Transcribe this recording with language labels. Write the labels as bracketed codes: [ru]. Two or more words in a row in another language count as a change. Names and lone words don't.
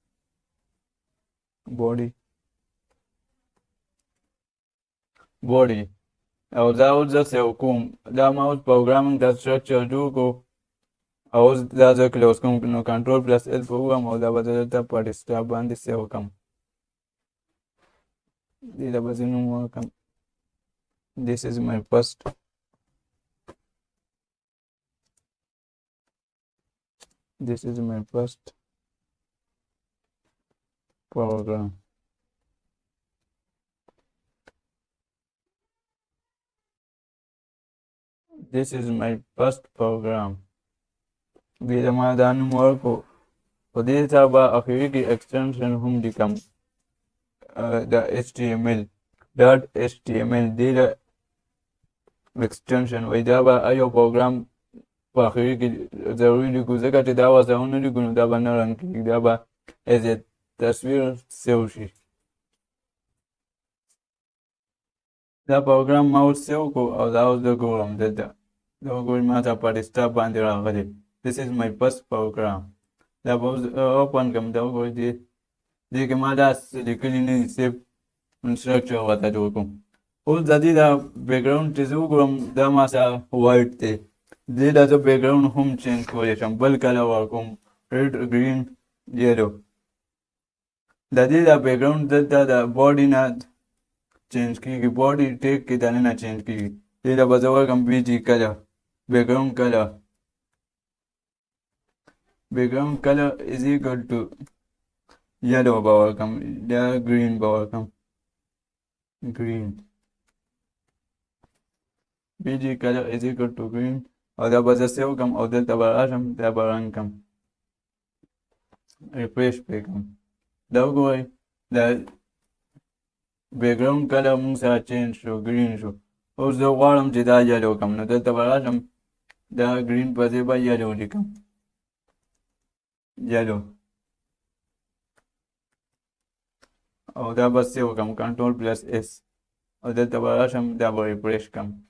[ps] باډي او دا اوس زه سیو کوم دا ما اوس پروګرامینګ دا سټرکچر جوړ کړو او اوس دا زه کلوز کوم نو [en] control plus [ps] L ووهم او دا به زه دلته په ډیسکټاپ باندې سیو کړم دې ته به زه نوم ورکړم [en] this is my first program this is my first program [ps] دې ته ما دا نوم ورکړو په دې سره به اخري کې ایکسټنشن هم لیکم د HTML دې له ایکسټنشن وایي دا به یو پروګرام په آخري کې ضروري لیکو ځکه چې دا ورسره ونه لیکو نو دا به نه رن کېږي دا به [en] as a [ps] تصویر سیو شي دا پروګرام ما اوس سیو کړو او دا اوس زه ګورم دلته دا وګورئ ما ته په ډیسکټاپ باندې راغلی this is my first program دا به اوس اوپن کړم دا وګورئ دې کې ما دا لیکلي نه دي سیف انسټرکچر ورته جوړ کړم اوس د دې دا بیکګراوند چې زه وګورم دا ما سره وایټ دی دې دا زه بیکګراوند هم چینج کولی شم بل کلر ورکوم [en] red green yellow [ps] د دې دا بیکګراوند دلته د باډي نه چینج کېږي باډي ټیک کې دننه چینج کېږي دې ته به زه ورکړم [en] BG color background color background color is equal to yellow [ps] به ورکړم یا green به ورکړم [en] green bg color is equal to green [ps] او دا به زه سیو کړم او دلته به راشم دا به رنګ کړم ریفریش پرې کړم دا وګورئ دا [en] background color [ps] موږ سره چینج شو green شو اوس زه غواړم چې دا یلو کړم نو دلته به راشم دا green په ځای به یلو لیکم یلو او دا به سیو کړم [en] control plus S [ps] او دلته به راشم دا به ریفریش کړم